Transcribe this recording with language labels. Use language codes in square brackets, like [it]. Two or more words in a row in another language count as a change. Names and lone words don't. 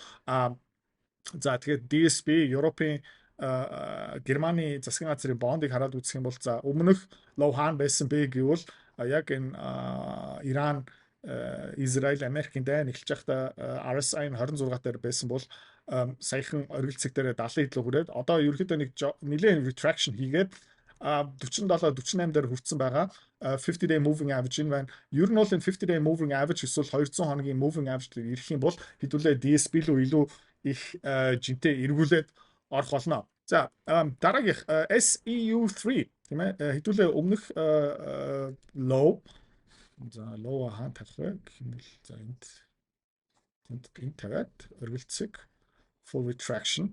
[mn] За тэгээд DSB Европын Германы засгийн газрын бондыг хараад үзэх юм бол за өмнөх low хаана байсан бэ гэвэл яг энэ Иран Израиль Америкийн дайн эхэлж байхдаа RSI-н 26 дээр байсан бол саяхан оргилцэг дээр 70 хэдлээ хүрээд одоо ерөөхдөө нэг нэлээд retraction хийгээд 47 48 дээр хүрсэн байгаа [en] 50 day moving average [mn] энэ байна. Ер нь бол энэ [en] 50 day moving average [mn] эсвэл 200 хоногийн [en] moving average [mn] дээр ирэх юм бол хэдүүлээ DSB рүү илүү их жинтэй эргүүлээд орох болно. За дараагийнх SEU3 тийм ээ хэдүүлээ өмнөх low за low хаан тавих вэ гэх юм бол за энд тавиад оргилцэг [en] full retraction.